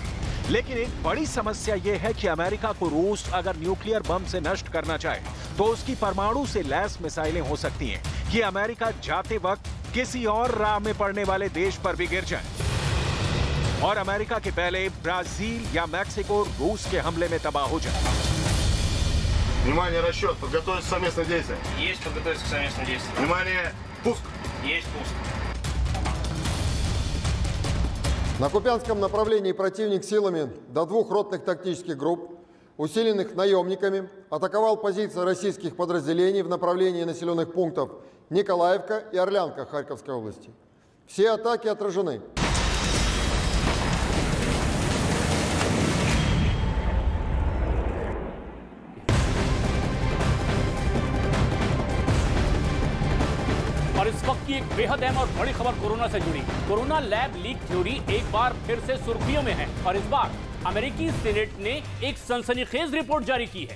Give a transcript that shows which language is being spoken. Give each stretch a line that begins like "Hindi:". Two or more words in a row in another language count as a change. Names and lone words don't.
Hindi: लेकिन एक बड़ी समस्या यह है कि अमेरिका को रूस अगर
English: nuclear bomb
Hindi: से नष्ट करना चाहे तो उसकी परमाणु से लैस मिसाइलें हो सकती हैं कि अमेरिका जाते वक्त किसी और राह में पड़ने वाले देश पर भी गिर जाए और अमेरिका के पहले ब्राजील या मैक्सिको रूस के हमले में तबाह हो जाए।
Russian: Внимание, расчет. Подготовиться к совместным действиям. Есть подготовиться к совместным действиям. Внимание, пуск. Есть пуск. На Купянском направлении противник силами до 2 ротных тактических групп, усиленных наемниками, атаковал позиции российских подразделений в направлении населенных пунктов Николаевка и Орлянка Харьковской области. Все атаки отражены.
Hindi: और इस वक्त की एक बेहद अहम और बड़ी खबर कोरोना से जुड़ी। कोरोना
English: lab leak theory
Hindi: एक बार फिर से सुर्खियों में है और इस बार अमेरिकी सीनेट ने एक सनसनीखेज रिपोर्ट जारी की है।